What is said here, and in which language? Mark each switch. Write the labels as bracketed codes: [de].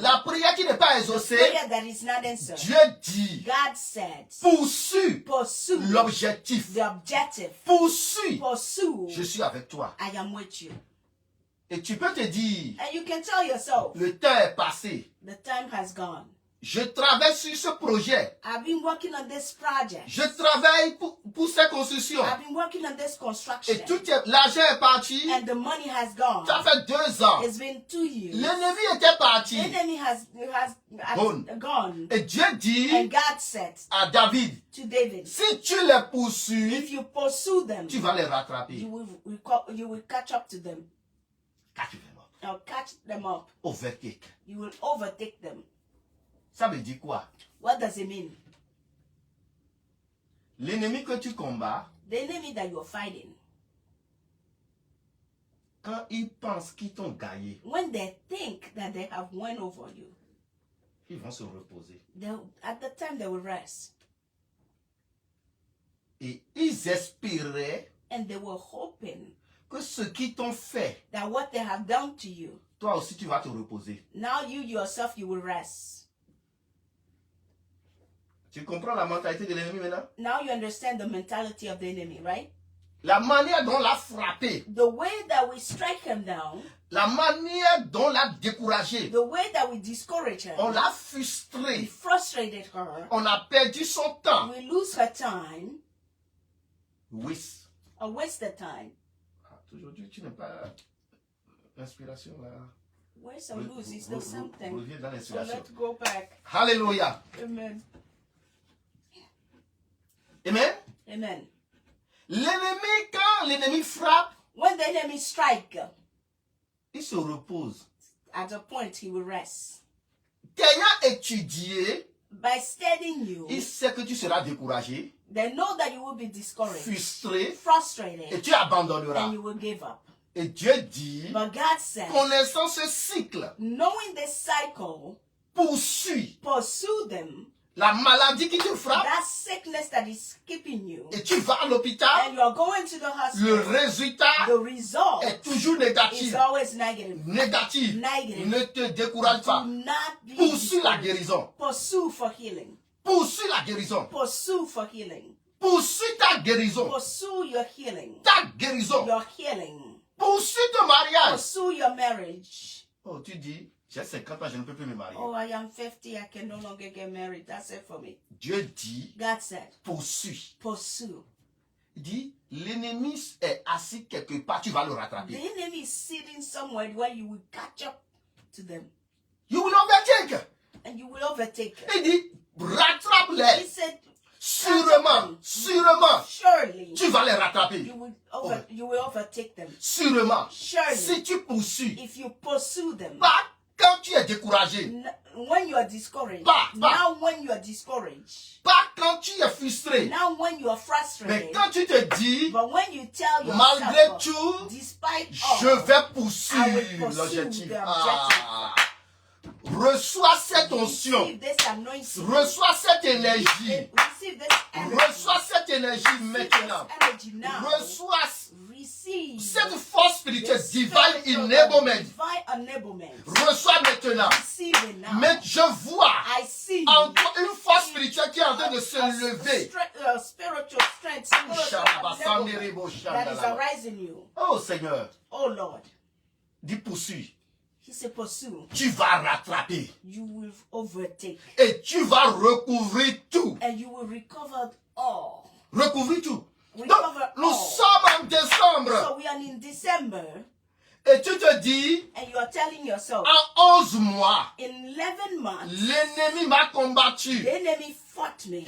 [fr] la prière qui n'est pas [en] The [fr] exaucée, [en] prayer that is not answered. [fr] Dieu dit, [en] God said, [fr] poursuis [en] pursue [fr] l'objectif. [en] the objective. [fr] Poursuis. [en] Pursue. [fr] Je suis avec toi. [en] I am with you. [fr] Et tu peux te dire, [en] And you can tell yourself, [fr] le temps est passé. [en] the time has gone. [fr] Je travaille sur ce projet. [en] I've been working on this project. [fr] Je travaille pour cette construction. [en] I've been working on this construction. [fr] Et l'argent est parti. [en] And the money has gone. [fr] Ça fait 2 ans. [en] It's been 2 years. [fr] L'ennemi était parti. [en] The enemy has gone. [fr] Et Dieu dit [en] And God said [fr] à David, [en] to David, [fr] si tu les poursuis, [en] if you pursue them, [fr] tu vas les rattraper. [en] you will catch up to them. Now catch them up. Overtake. You will overtake them. [fr] Ça veut dire quoi? [en] What does it mean? [fr] L'ennemi que tu combats, [en] The enemy that you're fighting, [fr] quand ils pensent qu'ils t'ont gagné, [en] when they think that they have won over you, [fr] ils vont se reposer. [en] at the time they will rest. [fr] Et ils espéraient [en] And they were hoping [fr] que ce qu'ils t'ont fait, [en] that what they have done to you, [fr] toi aussi tu vas te reposer. [en] now you yourself, you will rest. [fr] Tu comprends la mentalité de l'ennemi maintenant? [en] Now you understand the mentality of the enemy, right? [fr] La manière dont on l'a frappé, [en] The way that we strike him down, [fr] la manière dont on l'a découragé, [en] the way that we discourage her, [fr] on l'a [en] we [fr] frustré, [en] frustrated her, [fr] on a perdu son temps. [en] we lose her time, [fr] Oui. [en] or waste the time. [fr] Aujourd'hui, tu n'as pas l'inspiration là. [en] Where's our lose? Is there something? [fr] Reviens dans [en] So [fr] l'inspiration. [en] let's go back. Alléluia. Amen. Amen. Amen. [fr] L'ennemi, quand l'ennemi frappe, [en] When the enemy strike, [fr] il se repose. [en] at a point he will rest. [fr] Ayant étudié [en] by steadying you, [fr] il sait que tu seras découragé, [en] they know that you will be discouraged, [fr] frustré, et [en] frustrated, [fr] tu abandonneras. [en] and you will give up. [fr] Et Dieu dit, [en] But God said, [fr] connaissant ce cycle, [en] knowing this cycle, [fr] poursuis [en] pursue them, [fr] la maladie qui te frappe, [en] that sickness that is keeping you, [fr] et tu vas à l'hôpital, [en] and you are going to the [fr] le [en] hospital, [fr] résultat [en] the result [fr] est toujours [en] is [fr] négatif. [en] always negative. [fr] Négatif. [en] Negative. [fr] Ne te décourage [en] Do [fr] pas. [en] not be [fr] Poursuis la [en] discouraged. [fr] guérison. [en] Pursue for healing. [fr] Poursuis la guérison. [en] Pursue for healing. [fr] Poursuis ta guérison. [en] Pursue your healing. [fr] Ta guérison. [en] Your healing. [fr] Poursuis ton mariage. [en] Pursue your marriage. [fr] Oh, tu dis, j'ai 50 ans, je ne peux plus me marier. [en] Oh, I am 50, I can no longer get married. That's it for me. [fr] Dieu dit, [en] God said, [fr] poursuis. [en] pursue. [fr] Il dit, l'ennemi est assis quelque part, tu vas le [en] The [fr] rattraper. [en] enemy is sitting somewhere where you will catch up to them You will overtake. and you will overtake them. [fr] Il dit, [en] He [fr] rattrape-les. [en] said, [fr] Sûrement, sûrement, [en] surely [fr] tu vas les rattraper. [en] you will overtake them. [fr] Sûrement. [en] Surely, [fr] Si tu poursuis, [en] if you pursue them, [fr] pas quand tu es découragé, [en] when you are discouraged, Bah. now when you are discouraged, [fr] pas quand tu es frustré, [en] now when you are [fr] mais [en] frustrated, [fr] quand tu te dis, [en] but when you tell [fr] malgré [en] yourself, [fr] tout, [en] despite [fr] je [en] all, [fr] vais [en] I will [fr] poursuivre [en] pursue [fr] l'objectif. [en] the objective. [fr] Ah. Reçois cette onction, [en] receive this anointing, [fr] reçois cette énergie, [en] receive this energy, [fr] reçois cette énergie [en] receive [fr] maintenant, [en] this energy now, [fr] reçois [en] receive [fr] cette force spirituelle, [en] this divine spiritual enablement, divine enablement, [fr] reçois maintenant. [en] receive it now. [fr] Mais je vois [en] I see [fr] en toi une force spirituelle qui est en train de se lever. [en] spiritual strength, spiritual enablement that is arising you. [fr] Oh Seigneur, [en] Oh Lord, [fr] dis poursuis. [en] he said pursue, [fr] Tu vas rattraper [en] you will overtake, [fr] et tu vas recouvrir tout. [en] and you will recover all. [fr] Recouvrir tout. Donc, [en] Recover [fr] nous [en] all. [fr] sommes en décembre [en] So we are in December, [fr] et tu te dis, [en] and you are telling yourself, [fr] en 11 mois, [en] in 11 months, [fr] l'ennemi m'a combattu [en] the enemy fought me,